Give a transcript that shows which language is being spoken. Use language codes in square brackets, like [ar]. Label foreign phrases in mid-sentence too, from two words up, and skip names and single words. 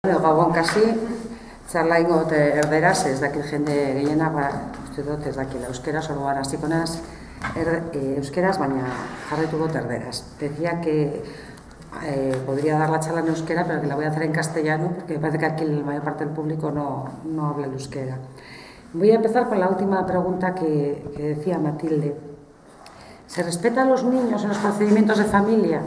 [eu] Gabon kasi, txarla ingot erderaz, ez dakit jende gehiena, uste dut ez dakit euskeraz, orduan hasiko naz euskeraz, baina jarraitu dut erderaz. [es] Decía que podría dar la charla en euskera, pero que la voy a hacer en castellano, porque parece que aquí la mayor parte del público no habla el euskera. Voy a empezar con la última pregunta que decía Matilde. ¿Se respeta a los niños en los procedimientos de familia?